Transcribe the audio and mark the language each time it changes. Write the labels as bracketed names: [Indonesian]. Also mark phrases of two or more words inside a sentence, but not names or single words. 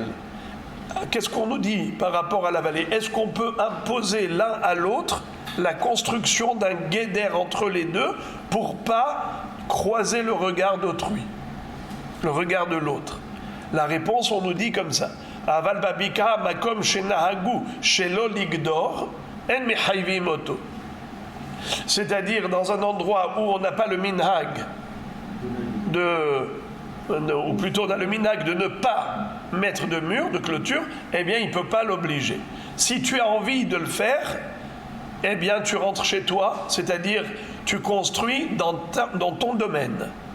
[French] Qu'est-ce qu'on nous dit par rapport à la vallée? Est-ce qu'on peut imposer l'un à l'autre la construction d'un guéder entre les deux pour pas croiser le regard d'autrui, le regard de l'autre? La réponse, on nous dit comme ça. [Hebrew] אבל בבקעה מקום שנהגו שלא לגדור אין מחייבים אותו. [French] C'est-à-dire dans un endroit où on n'a pas le minhag ou plutôt dans le minhag de ne pas mettre de mur, de clôture, eh bien il ne peut pas l'obliger. Si tu as envie de le faire, eh bien tu rentres chez toi, c'est-à-dire tu construis dans ton domaine.